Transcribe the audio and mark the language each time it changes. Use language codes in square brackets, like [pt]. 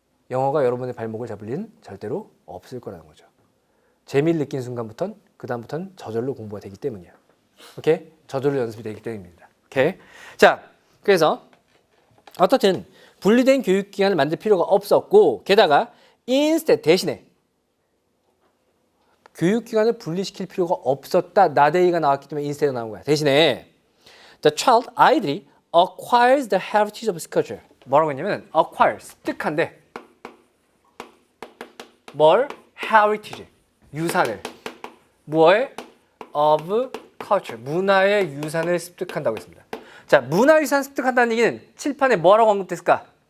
[ko] 영어가 여러분의 발목을 잡을 일은 절대로 없을 거라는 거죠. 재미를 느낀 순간부터는 그 다음부터는 저절로 공부가 되기 때문이야. 오케이? 저절로 연습이 되기 때문입니다. 오케이? 자, 그래서 어떻든 분리된 교육기관을 만들 필요가 없었고 게다가 instead 대신에 교육기관을 분리시킬 필요가 없었다. 나데이가 나왔기 때문에 instead 나온 거야. 대신에 [en] the child, [ko] 아이들이 [en] acquires the heritage of his culture. [ko] 뭐라고 했냐면 acquire, 습득한데 뭘? heritage, 유산을. 뭐의? [en] of culture, [ko] 문화의 유산을 습득한다고 했습니다. 자, 문화유산 습득한다는 얘기는 칠판에 뭐라고 언급됐을까?